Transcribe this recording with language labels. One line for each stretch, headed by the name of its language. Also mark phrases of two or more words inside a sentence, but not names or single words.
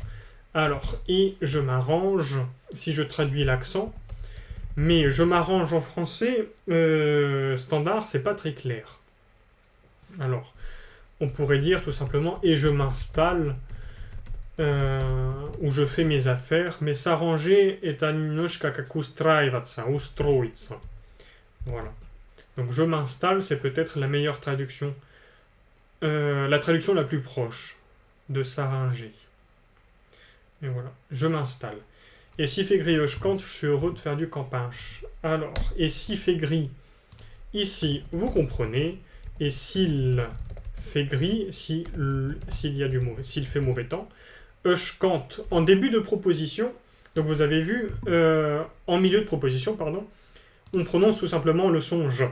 French: Alors, et je m'arrange, si je traduis l'accent, mais je m'arrange en français standard, c'est pas très clair. Alors, on pourrait dire tout simplement et je m'installe, où je fais mes affaires, mais s'arranger est un
Russian: немножко как устраиваться, устроиться.
French: Voilà. Donc je m'installe, c'est peut-être la meilleure traduction, la traduction la plus proche de s'arranger. Et voilà, je m'installe. Et s'il fait gris, je cante, je suis heureux de faire du campage. Alors, et s'il fait gris, ici, vous comprenez, et s'il fait gris, s'il y a du mauvais, s'il fait mauvais temps, je cante en début de proposition, donc vous avez vu, en milieu de proposition, pardon, on prononce tout simplement le son je.